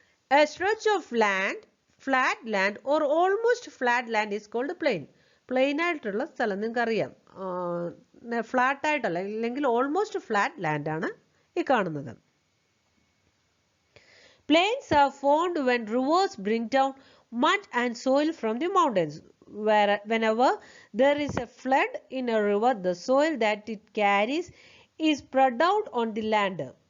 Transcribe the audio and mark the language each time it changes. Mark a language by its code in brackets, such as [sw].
[en] A stretch of land, flat land or almost flat land is called plain. [ml] Plain ആയിട്ടുള്ള സ്ഥലം നിങ്ങൾക്കറിയാം, flat ആയിട്ടുള്ള അല്ലെങ്കിൽ ഓൾമോസ്റ്റ് ഫ്ലാറ്റ് ലാൻഡ് ആണ് ഈ കാണുന്നത്. [en] Plains are formed when rivers bring down mud and soil from the mountains. Whenever there is a flood in a river, the soil that it carries is spread out on the land.